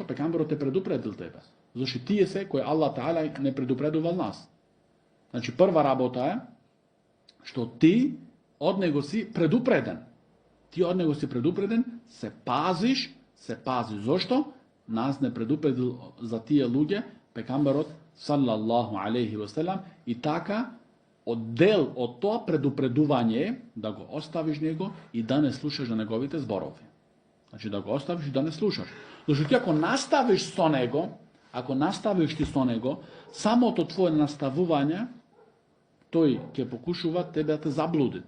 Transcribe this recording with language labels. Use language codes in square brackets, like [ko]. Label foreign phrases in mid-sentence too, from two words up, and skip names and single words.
[mk] Пекамберот те предупредил тебе. Зошто тие се кои Аллах Таала не предупредувал нас. Прва работа е што ти од него си предупреден. Ти од него си предупреден, се пази. Зошто? Нас не предупредил за тие луѓе пекамберот [ar] صلى الله عليه وسلم, [mk] и така дел од тоа предупредување да го оставиш него и да не слушаш на неговите зборови. Да го оставиш и да не слушаш. Зашто ти ако наставиш со него, самото твое наставување, тој ќе покушува тебе да те заблудите.